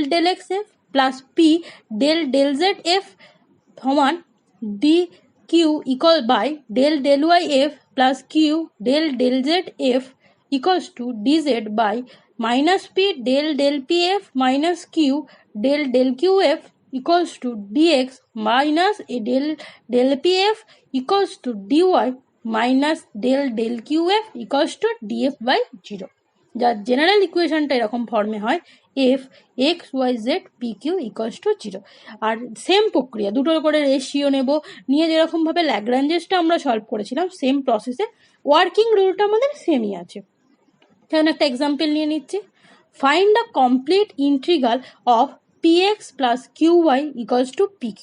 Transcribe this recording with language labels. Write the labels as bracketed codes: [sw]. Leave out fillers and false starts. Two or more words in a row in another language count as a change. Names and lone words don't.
[en] del x f plus p del del z f সমান d q equal by del del y f plus q del del z f equals to d z by minus p del del p f minus q del del q f equals to dx minus a del del pf equals to dy minus del del qf equals to df by 0, [bn] যার [en] general equation [bn] এরকম ফর্মে হয় [en] f x y z p q equals to 0। [bn] আর সেম প্রক্রিয়া, দুটোর করে রেশিও নেব, নিয়ে যেরকমভাবে ল্যাগ্রাঞ্জেসটা আমরা সলভ করেছিলাম [en] same process working rule [bn] আমাদের সেমই আছে। যেমন একটা এক্সাম্পল নিয়ে নিচ্ছি, [en] find the complete integral of px plus qy equals to pq.